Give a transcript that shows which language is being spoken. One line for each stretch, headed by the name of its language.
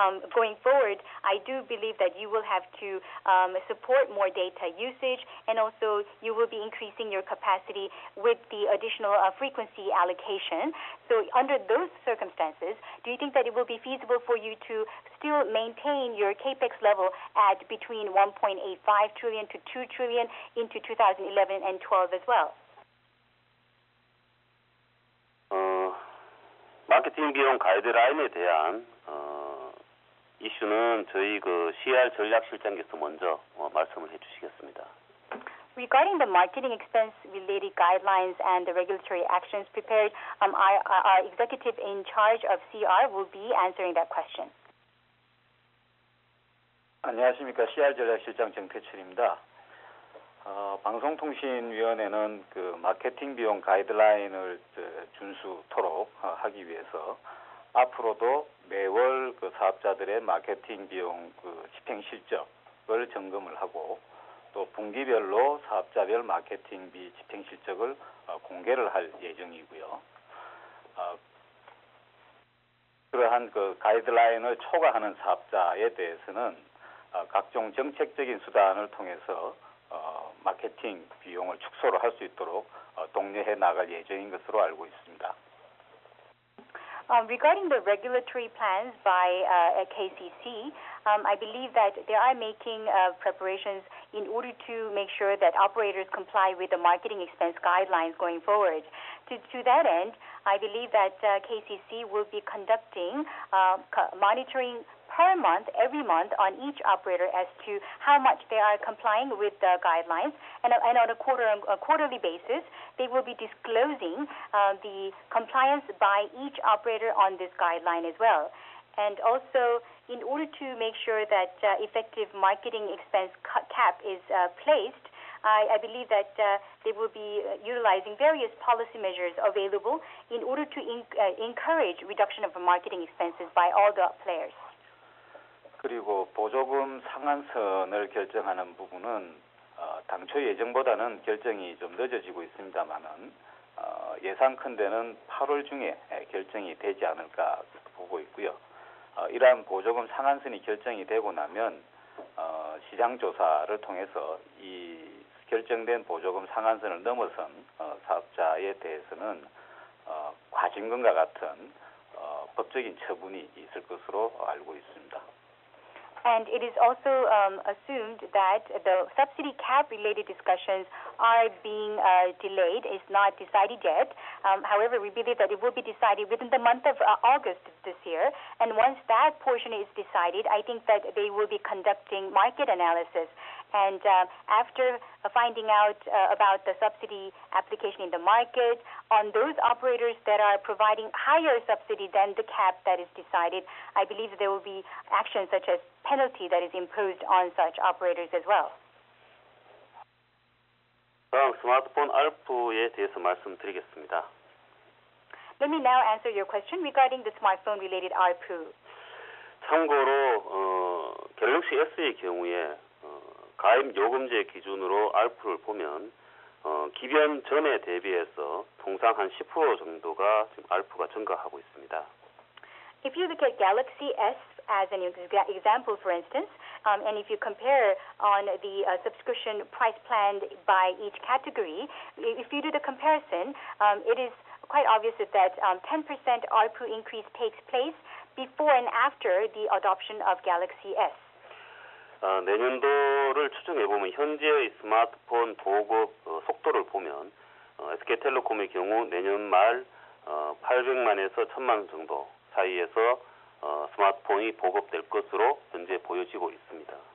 English: Going forward, I do believe that you will have to support more data usage, and also you will be increasing your capacity with the additional frequency allocation. So under those circumstances, do you think that it will be feasible for you to still maintain your CAPEX level at between 1.85 trillion to 2 trillion into 2011 and 12 as well?
Korean: 마케팅 비용 가이드라인에 대한 이슈는 저희 CR 전략실장께서 먼저 말씀을 해주시겠습니다.
English: Regarding the marketing expense related guidelines and the regulatory actions prepared, our executive in charge of CR will be answering that question.
Korean: 안녕하십니까. CR 전략실장 정태철입니다. 방송통신위원회는 마케팅 비용 가이드라인을 준수토록 하기 위해서 앞으로도 매월 사업자들의 마케팅 비용 집행 실적을 점검을 하고 또 분기별로 사업자별 마케팅비 집행 실적을 공개를 할 예정이고요. 그러한 가이드라인을 초과하는 사업자에 대해서는 각종 정책적인 수단을 통해서 마케팅 비용을 축소를 할 수 있도록 독려해 나갈 예정인 것으로 알고 있습니다.
English: Regarding the regulatory plans by KCC, I believe that they are making preparations in order to make sure that operators comply with the marketing expense guidelines going forward. To that end, I believe that KCC will be conducting monitoring per month, every month, on each operator as to how much they are complying with the guidelines, and on a quarterly basis, they will be disclosing the compliance by each operator on this guideline as well. And also, in order to make sure that effective marketing expense cap is placed, I believe that they will be utilizing various policy measures available in order to encourage reduction of marketing expenses by all the players.
Korean: 그리고 보조금 상한선을 결정하는 부분은 당초 예정보다는 결정이 좀 늦어지고 있습니다만은 예상컨대는 8월 중에 결정이 되지 않을까 보고 있고요. 이러한 보조금 상한선이 결정이 되고 나면 시장 조사를 통해서 이 결정된 보조금 상한선을 넘어선 사업자에 대해서는 과징금과 같은 법적인 처분이 있을 것으로 알고 있습니다.
English: And it is also assumed that the subsidy cap related discussions are being delayed. It's not decided yet. However, we believe that it will be decided within the month of August this year. And once that portion is decided, I think that they will be conducting market analysis. And after finding out about the subsidy application in the market, on those operators that are providing higher subsidy than the cap that is decided, I believe there will be actions such as penalty that is imposed on such operators as well.
Korean: 다음 스마트폰 ARPU에 대해서 말씀드리겠습니다.
English: Let me now answer your question regarding the smartphone-related ARPU.
Korean: 참고로 갤럭시 S의 경우에 가입 요금제 기준으로 ARPU를 보면 기변 전에 대비해서 통상 한 10% 정도가 지금 ARPU가 증가하고 있습니다.
English: If you look at Galaxy S as an example, for instance, and if you compare on the subscription price plan by each category, if you do the comparison, it is quite obvious that 10% ARPU increase takes place before and after the adoption of Galaxy S.
Korean: 내년도를 추정해보면 현재의 스마트폰 보급 속도를 보면 SK텔레콤의 경우 내년 말 800만에서 1000만 정도 사이에서 스마트폰이 보급될 것으로 현재 보여지고 있습니다.